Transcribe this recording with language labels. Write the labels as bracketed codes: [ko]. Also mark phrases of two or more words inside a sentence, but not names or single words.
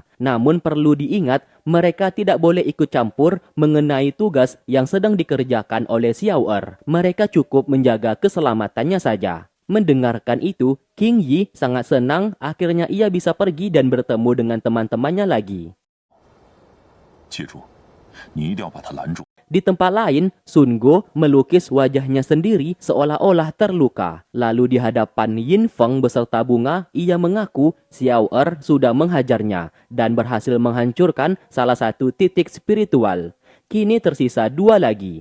[id] Namun perlu diingat, mereka tidak boleh ikut campur mengenai tugas yang sedang dikerjakan oleh Xiao Er. Mereka cukup menjaga keselamatannya saja. Mendengarkan itu, King Yi sangat senang akhirnya ia bisa pergi dan bertemu dengan teman-temannya lagi. [zh] 记住，你一定要把他拦住。 [id] Di tempat lain, Sun Go melukis wajahnya sendiri seolah-olah terluka. Lalu di hadapan Yin Feng beserta bunga, ia mengaku Xiao Er sudah menghajarnya dan berhasil menghancurkan salah satu titik spiritual. Kini tersisa 2 lagi.